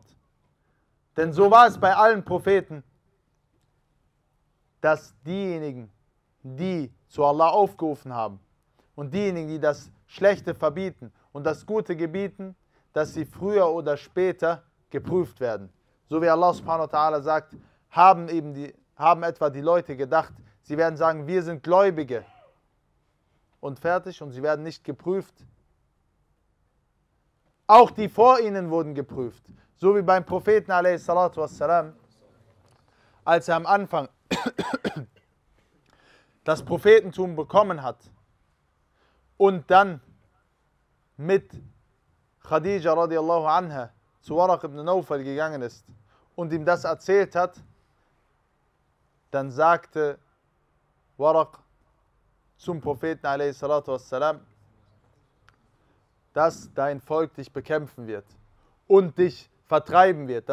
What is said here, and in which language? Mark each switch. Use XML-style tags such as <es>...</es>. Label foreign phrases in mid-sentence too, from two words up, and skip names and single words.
<de>Denn so war es bei allen Propheten, dass diejenigen, die zu Allah aufgerufen haben und diejenigen, die das Schlechte verbieten und das Gute gebieten, dass sie früher oder später geprüft werden. So wie Allah</de> <ar>سبحانه وتعالى</ar> <de>sagt, haben etwa die Leute gedacht, sie werden sagen, wir sind Gläubige und fertig und sie werden nicht geprüft. Auch die vor ihnen wurden geprüft. So wie beim Propheten a.s., als er am Anfang das Prophetentum bekommen hat und dann mit Khadija</de> <ar>رضي الله عنها</ar> <de>zu Waraq ibn Nawfal gegangen ist und ihm das erzählt hat, dann sagte Waraq zum Propheten a.s., dass dein Volk dich bekämpfen wird und dich vertreiben wird.</de>